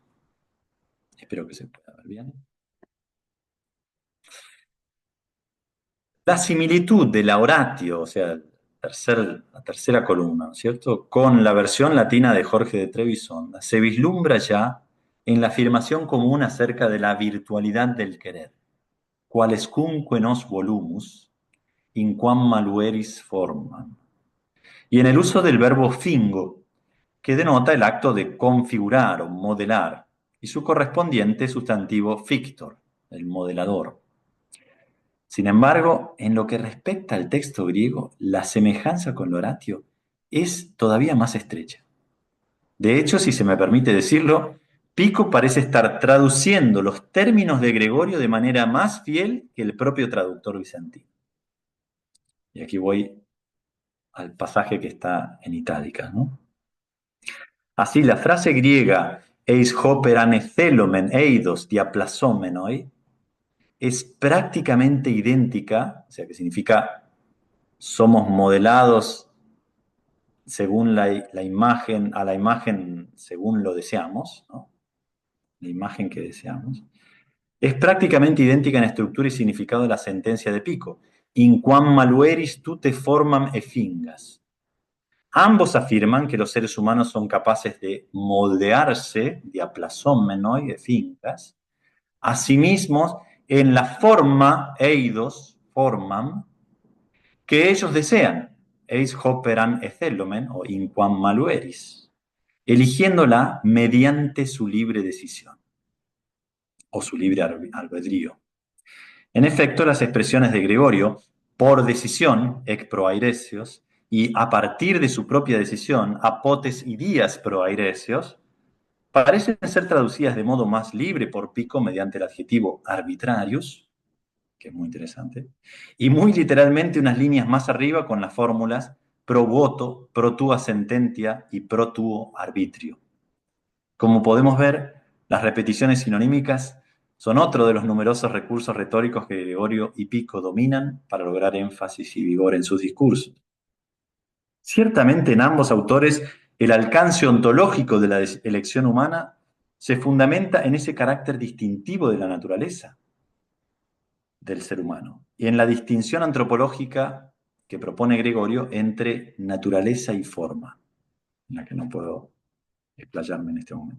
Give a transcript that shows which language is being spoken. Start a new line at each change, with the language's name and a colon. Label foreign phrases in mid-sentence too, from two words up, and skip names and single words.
Spanish: Espero que se pueda ver bien. La similitud de la Oratio, o sea, la tercera columna, ¿cierto?, con la versión latina de Jorge de Trebisonda, se vislumbra ya en la afirmación común acerca de la virtualidad del querer.
Latin: Qualescunque nos volumus, in quam malueris formam.
Spanish: Y en el uso del verbo fingo, que denota el acto de configurar o modelar, y su correspondiente sustantivo fictor, el modelador. Sin embargo, en lo que respecta al texto griego, la semejanza con Horatio es todavía más estrecha. De hecho, si se me permite decirlo, Pico parece estar traduciendo los términos de Gregorio de manera más fiel que el propio traductor bizantino. Y aquí voy al pasaje que está en itálica, ¿no? Así, la frase griega
Greek: εἰς ὅπερ ἂν ἐθέλωμεν εἶδος διαπλασσόμενοι
Spanish: es prácticamente idéntica, o sea que significa somos modelados según la imagen, a la imagen según lo deseamos, ¿no? La imagen que deseamos. Es prácticamente idéntica en estructura y significado de la sentencia de Pico.
Latin: In quam malueris tute formam effingas.
Spanish: Ambos afirman que los seres humanos son capaces de moldearse, diaplasomenoi, effingas, a sí mismos en la forma, eidos, formam, que ellos desean,
Greek: εἰς ὅπερ ἂν ἐθέλωμεν
Spanish: o
Latin: in quam malueris,
Spanish: eligiéndola mediante su libre decisión o su libre albedrío. En efecto, las expresiones de Gregorio, por decisión,
Greek: ἐκ προαιρέσεως,
Spanish: y a partir de su propia decisión,
Greek: ἀπὸ τῆς ἰδίας προαιρέσεως,
Spanish: parecen ser traducidas de modo más libre por Pico mediante el adjetivo arbitrarius, que es muy interesante, y muy literalmente unas líneas más arriba con las fórmulas
Latin: pro voto, pro tua sententia
Spanish: y
Latin: pro tuo arbitrio.
Spanish: Como podemos ver, las repeticiones sinonímicas son otro de los numerosos recursos retóricos que Gregorio y Pico dominan para lograr énfasis y vigor en sus discursos. Ciertamente en ambos autores el alcance ontológico de la elección humana se fundamenta en ese carácter distintivo de la naturaleza del ser humano y en la distinción antropológica que propone Gregorio entre naturaleza y forma, en la que no puedo explayarme en este momento.